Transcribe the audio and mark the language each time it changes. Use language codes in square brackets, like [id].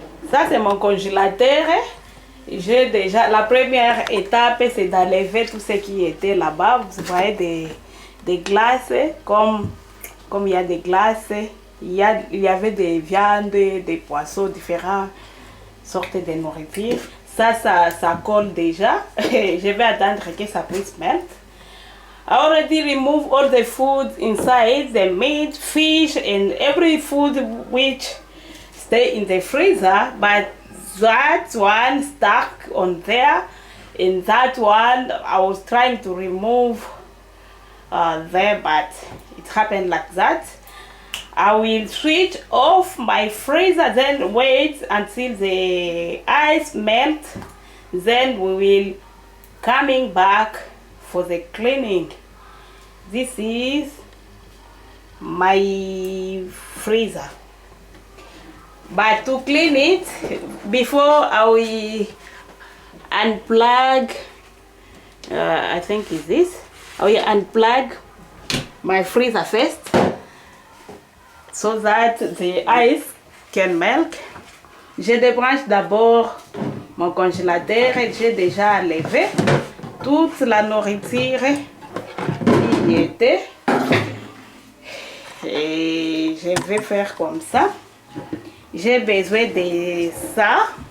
[fr] Ça c'est mon congélateur. J'ai déjà, la première étape c'est d'enlever tout ce qui était là-bas. Vous voyez des glaces, comme il y a des glaces, il y avait des viandes, des poissons, différentes sortes de nourriture. Ça colle déjà. Je vais attendre que ça puisse melt. [en] I already removed all the food inside, the meat, fish, and every food which stay in the freezer, but that one stuck on there, and that one I was trying to remove there, but it happened like that. I will switch off my freezer, then wait until the ice melt, then we will coming back for the cleaning. This is my freezer. But to clean it, before I will unplug, I think is this, I will unplug my freezer first, so that the ice can melt. [fr] Je débranche d'abord mon congélateur, et j'ai déjà enlevé toute la nourriture qui y était. Et je vais faire comme ça. J'ai besoin de ça.